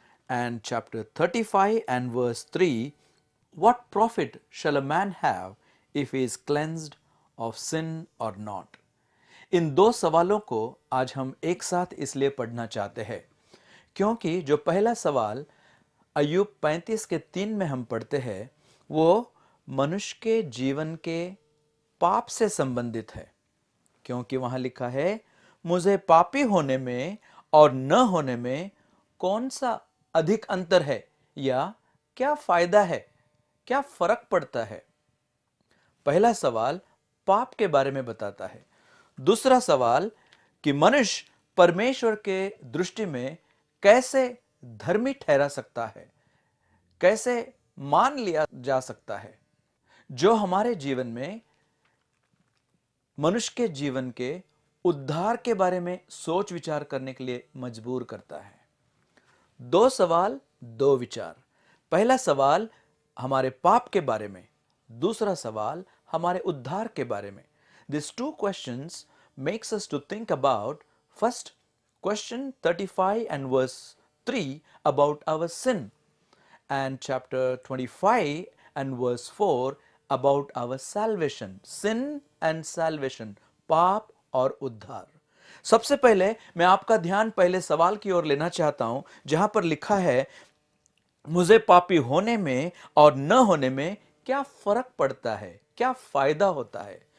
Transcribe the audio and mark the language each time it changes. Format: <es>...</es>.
<en>And chapter 35 and verse 3, what profit shall a man have if he is cleansed of sin or not?</en> <hi>इन 2 सवालों को आज हम एक साथ इसलिए पढ़ना चाहते हैं क्योंकि जो पहला सवाल अय्यूब 35:3 में हम पढ़ते हैं वो मनुष्य के जीवन के पाप से संबंधित है, क्योंकि वहां लिखा है, मुझे पापी होने में और न होने में कौन सा अधिक अंतर है, या क्या फायदा है, क्या फर्क पड़ता है। पहला सवाल पाप के बारे में बताता है। दूसरा सवाल कि मनुष्य परमेश्वर के दृष्टि में कैसे धर्मी ठहरा सकता है, कैसे मान लिया जा सकता है। जो हमारे जीवन में मनुष्य के जीवन के उद्धार के बारे में सोच विचार करने के लिए मजबूर करता है। 2 सवाल 2 विचार। पहला सवाल हमारे पाप के बारे में, दूसरा सवाल हमारे उद्धार के बारे में।</hi> <en>These 2 questions makes us to think about first question 35 and verse 3 about our sin, and chapter 25 and verse 4 about our salvation. Sin and salvation,</en> <hi>पाप और उद्धार। सबसे पहले मैं आपका ध्यान पहले सवाल की ओर लेना चाहता हूं जहां पर लिखा है, मुझे पापी होने में और न होने में क्या फर्क पड़ता है, क्या फायदा होता है।</hi>